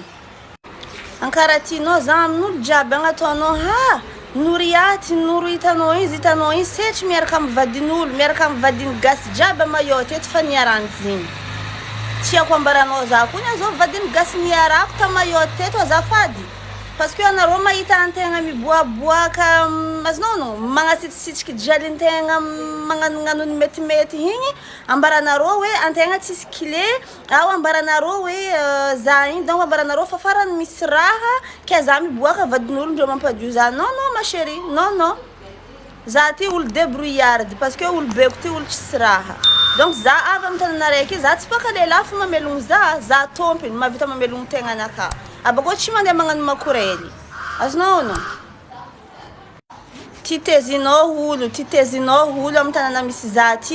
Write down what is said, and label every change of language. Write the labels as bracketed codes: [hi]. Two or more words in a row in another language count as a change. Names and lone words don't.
[mg] Ankaratinao za amin'olo jiaby agnataonao ha nory aty nory hitanao izy setry miaraka amin'ny vadin'olo, miaraka amin'ny vadiny gasy jiaby mayo teto fa niaran'iziny. Tiako ambaranao za koa zao vadiny gasy niarako ta mayo teto azafady. [fr] Parce que [mg] anarô mahita antegna miboaboaka, azonao no magnasitsitsika jalintegna magnanognano ny metimety igny, ambaranarô hoe antegna tsisy clé, ao ambaranarô hoe za igny donc ambaranarô fa farany misy raha ke za miboaka vadin'olo ndreo mampadio za. [fr] Non non ma chérie, non non. [mg] Za ty olo débrouillarde [fr] parce que [mg] olo beko ty olo tsisy raha. Donc za avy amin'ny tanàna raiky za tsy baka lehilahy fo mamelogno za tompiny mavita mamelogno tegnanaka. Abako tsy mandeha magnano makorely. Azonao no? Titezinao olo amin'ny tanàna misy za ty.